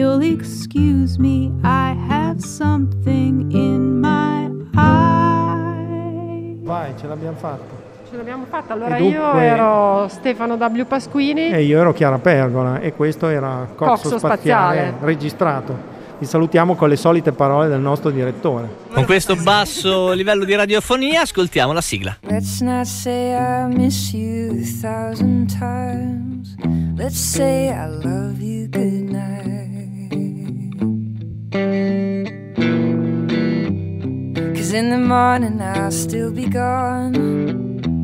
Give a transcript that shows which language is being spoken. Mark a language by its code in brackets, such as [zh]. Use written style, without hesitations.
[en] excuse me, I have something in my eye. [it] Vai, ce l'abbiamo fatta. Ce l'abbiamo fatta. Allora, dunque, io ero Stefano W. Pasquini. E io ero Chiara Pergola. E questo era Coxo Spaziale. Registrato. Vi salutiamo con le solite parole del nostro direttore. Con questo basso livello di radiofonia, ascoltiamo la sigla. [en] Let's not say I miss you a thousand times. Let's say I love you good night. Cause in the morning I'll still be gone.